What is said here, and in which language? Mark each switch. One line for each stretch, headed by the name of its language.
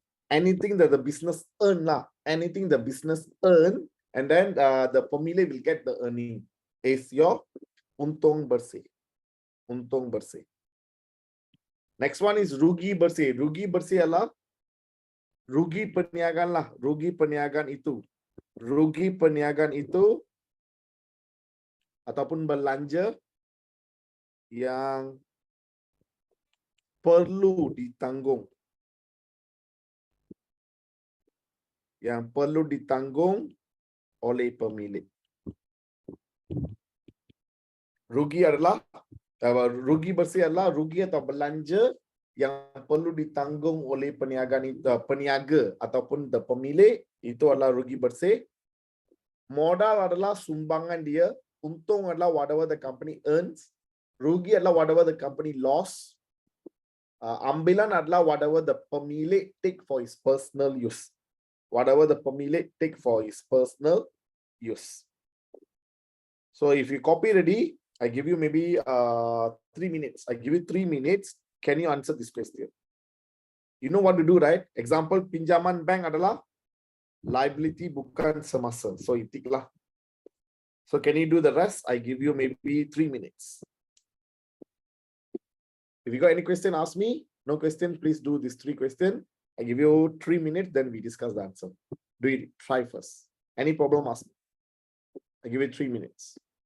English: Anything that the business earn lah, anything the business earn, and then the pemilik will get the earning is your untung bersih.
Malay: Untung bersih.
English: Next one is
Malay: rugi bersih. Rugi bersih adalah rugi perniagaan lah. Rugi perniagaan itu. Rugi perniagaan itu ataupun belanja yang perlu ditanggung. Yang perlu ditanggung oleh pemilik. Rugi adalah rugi bersih adalah rugi atau belanja yang perlu ditanggung oleh peniaga ataupun the pemilik, itu adalah rugi bersih. Modal adalah sumbangan dia, untung adalah
English: whatever the company earns,
Malay: rugi adalah
English: whatever the company lost.
Malay: Ambilan adalah
English: whatever the pemilik take for his personal use. Whatever the pemilik take for his personal use. So if you copy ready, I give you maybe 3 minutes. I give you 3 minutes. Can you answer this question? You know what to do, right?
Malay: Example, pinjaman bank adalah liability bukan semasa.
English: So you tick lah. So can you do the rest? I give you maybe 3 minutes. If you got any question, ask me. No question, please do this 3 questions. I give you 3 minutes, then we discuss the answer. Do it, try first. Any problem, ask me. I give you 3 minutes.